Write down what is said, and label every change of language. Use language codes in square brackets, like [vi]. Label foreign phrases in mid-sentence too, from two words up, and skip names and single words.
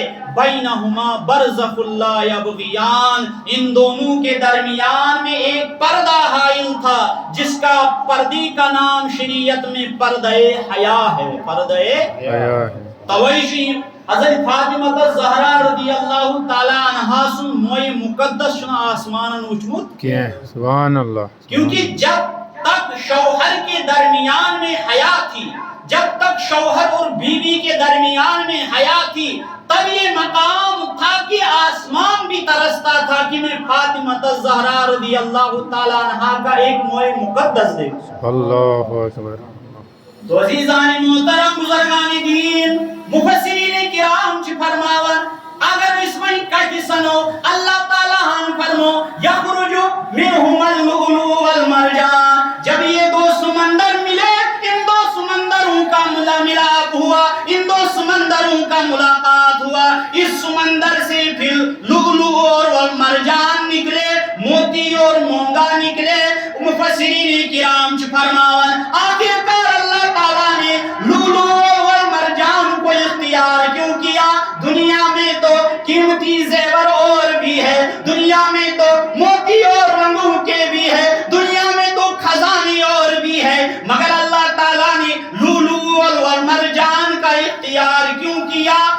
[ar] بینہما برزخ لا یبغیان، [ur] ان دونوں کے درمیان میں ایک پردہ حائل تھا جس کا پردے کا نام شریعت میں پردہ حیا ہے، پردہ حیا ہے۔ [ks] تویشی حضرت فاطمہ الزہرا رضی اللہ تعالی عنہا سن موئے مقدس شنا آسمانن وچمت [ur] کیا ہے؟ [ar] سبحان اللہ۔ [ur] کیونکہ جب تک شوہر کے درمیان میں حیا تھی، جب تک شوہر اور بیوی کے درمیان میں حیا تھی، تب یہ مقام تھا کہ آسمان بھی ترستا تھا کہ میں فاطمہ الزہرا رضی اللہ تعالی عنہا کا ایک موئے مقدس دیکھوں۔ [ar] اللہ اکبر۔ [ur] تو عزیزان محترم بزرگان دین، [ks] مفسرین کرام چھ فرماون [ur] اگر اس میں کہتی سنو اللہ تعالیٰ ہم فرمو [ar] یخرج منہما اللؤلؤ والمرجان، [ur] جب یہ دو سمندر ملے، ان دو سمندروں کا ملاپ ہوا، ان دو سمندروں کا ملاقات ہوا، اس سمندر سے پھر لؤلؤ اور مرجان نکلے، موتی اور مونگا نکلے۔ [ks] مفسرین کرام چھ فرماون [ur] آخر کار اللہ تعالیٰ نے لؤلؤ اور مرجان کو اختیار کیوں کیا؟ دنیا میں تو قیمتی زیور اور بھی ہے، دنیا میں تو موتی اور رنگوں کے بھی ہے، دنیا میں تو خزانے اور بھی ہے، مگر اللہ تعالیٰ نے لؤلؤ اور مرجان کا اختیار کیوں کیا؟